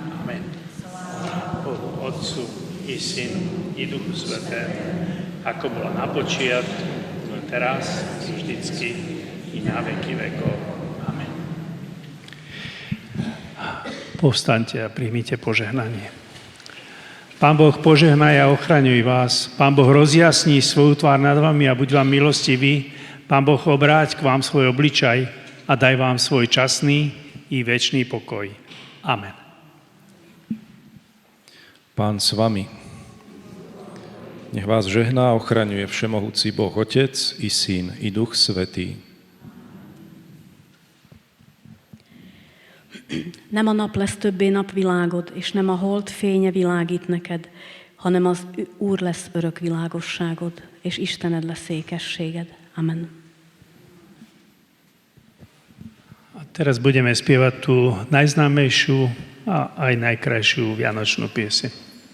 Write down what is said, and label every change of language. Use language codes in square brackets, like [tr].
[sk] Amen. Bohu Otcu, i Synu, i Duchu Svätému, ako bola na počiatku, teraz, vždycky, i na veky vekov. Amen. Povstaňte a príjmite požehnanie. Pán Boh požehnaj a ochraňuj vás. Pán Boh rozjasní svoju tvár nad vami a buď vám milostivý. Pán Boh obráť k vám svoj obličaj a daj vám svoj časný i večný pokoj. Amen. Pán s vami. Nech vás žehná a ochraňuje všemohúci Boh Otec i Syn i Duch Svätý. [hu] Nem a nap lesz többé napvilágod, és nem a hold fénye világít neked, hanem az Úr lesz örök világosságod, és Istened lesz ékességed. [sk] Amen. A teraz budeme spievať tú najznámejšiu a aj najkrajšiu vianočnú pieseň.